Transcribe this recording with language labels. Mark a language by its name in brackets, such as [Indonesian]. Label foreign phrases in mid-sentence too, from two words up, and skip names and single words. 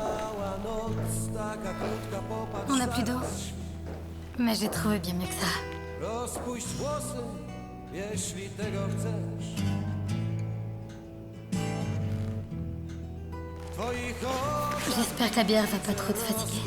[French] On n'a plus d'eau. Mais j'ai trouvé bien mieux que ça. [Polish] Rozpuść włosy, jeśli tego chcesz. [French] J'espère que la bière va pas trop te fatiguer.